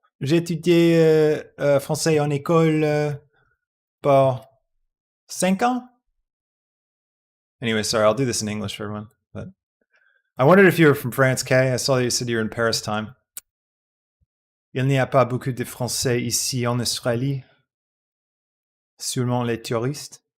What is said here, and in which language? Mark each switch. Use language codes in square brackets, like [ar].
[fr] J'ai étudié français en école pour 5 ans. [en] Anyway, sorry, I'll do this in English for everyone. But I wondered if you were from France, Kay. I saw you said you were in Paris time. [fr] Il n'y a pas beaucoup de Français ici en Australie. Seulement les touristes.